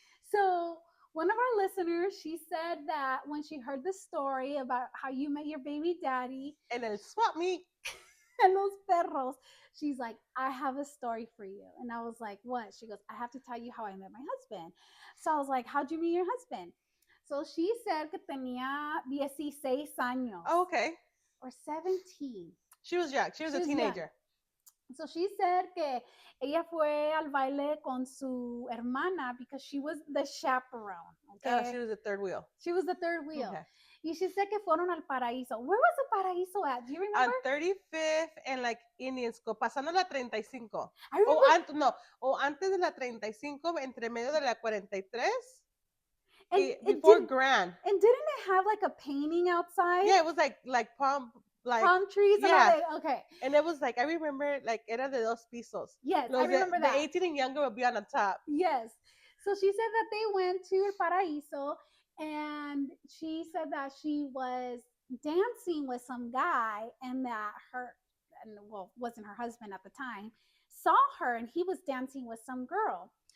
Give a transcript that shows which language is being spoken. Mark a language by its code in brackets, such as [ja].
[en] So, one of our listeners, she said that when she heard the story about how you met your baby daddy and el swap meet and [es] los perros, [en] she's like, I have a story for you. And I was like, what? She goes, I have to tell you how I met my husband. So I was like, how'd you meet your husband? So she said [es] que tenía 16 años. [en] Oh, okay. Or 17. She was young. She was a teenager. Young. So she said [es] que ella fue al baile con su hermana [en] because she was the chaperone. Okay? Oh, she was the third wheel. She was the third wheel. Okay. [es] Y [en] she said [es] que fueron al Paraiso. [en] Where was the Paraiso at? Do you remember? On 35th and like Indian School, [es] pasando la 35. [en] I remember. [es] O antes de la 35, entre medio de la 43. [en] And before Grand. And didn't it have like a painting outside? Yeah, it was like palm trees. Yeah. And all that. Okay. And it was like, I remember, like, [es] era de dos pisos. [en] Yes, I remember that. The 18 and younger would be on the top. Yes. So she said that they went to El Paraiso, and she said that she was dancing with some guy, and that wasn't her husband at the time, saw her, and he was dancing with some girl.